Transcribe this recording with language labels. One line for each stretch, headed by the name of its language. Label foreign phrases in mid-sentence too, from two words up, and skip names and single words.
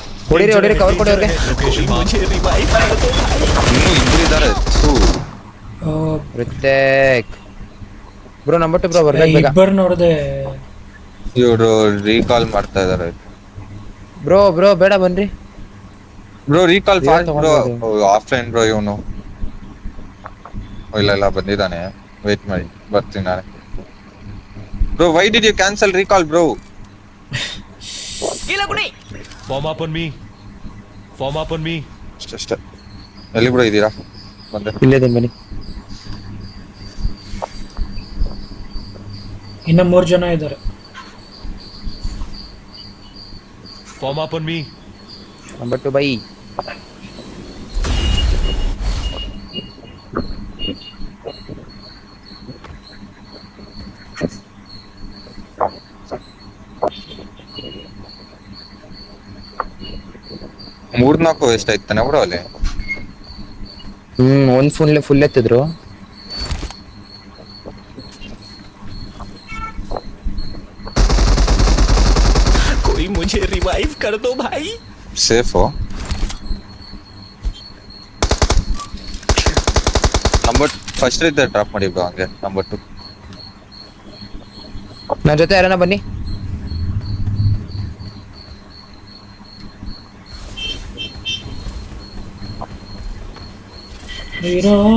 Kannada: ಹೊಡಿರಿ ಹೊಡಿರಿ ಕವರ್ ಕೊಡಿ ಅವ್ರಿಗೆ.
Hindi: कोई मुझे रिवाइव कर दो भाई
Kannada: ಇನ್ನೂ ಇಬ್ರು ಇದಾರೆ. ರಿತೇಕ್ ಬ್ರೋ ನಂಬರ್ 2 ಬ್ರೋ ಬರ್ಬೇಕು ಬೇಗ. ಇಬ್ಬರು ನೋಡಿದೆ. ಇವ್ರು ರೀಕಾಲ್ ಮಾಡ್ತಾ ಇದಾರೆ. ಬ್ರೋ ಬೇಡ ಬನ್ರಿ. ಬ್ರೋ ರೀಕಾಲ್ ಬೇಗ ಫಾಸ್ಟ್ ಬ್ರೋ. ತಗೊಂಡ್ಬೋದು. ಆಫ್ಲೈನ್ ಬ್ರೋ ಇವನು. ಇಲ್ಲ ಬಂದಿದ್ದಾನೆ. ವೇಟ್ ಮಾಡಿ ಬರ್ತೀನಿ ನಾಳೆ.
English: bro why did you cancel recall bro? form up on me
Kannada: ಅಷ್ಟೇ. ಎಲ್ಲಿ ಬ್ರೋ ಇದ್ದೀರಾ? ಬಂದೆ. ಇಲ್ಲೇ ಇದ್ದೀನಿ ಬನ್ನಿ. ಇನ್ನ 3 ಜನ ಇದ್ದಾರೆ.
English: form up on me
Kannada: ನಂಬರ್ 2 ಬೈ. ಮೂರ್ನಾಲ್ಕು ಎಷ್ಟಾಯ್ತಾನೆ ಬ್ರೋ ಅಲ್ಲಿ? ಒಂದ್ ಫುಲ್ ಎತ್ತಿದ್ರು.
Hindi: कोई मुझे रिवाइव कर दो भाई
Kannada: ಸೇಫು. ನಂಬರ್ ಫಸ್ಟ್ ಇದ್ದ ಡ್ರಾಪ್ ಮಾಡಿ ಬ್ರೋ ಹಂಗೆ. ನಂಬರ್ 2 ನನ್ನ ಜೊತೆ ಯಾರನ್ನ ಬನ್ನಿ. ಹೀರೋ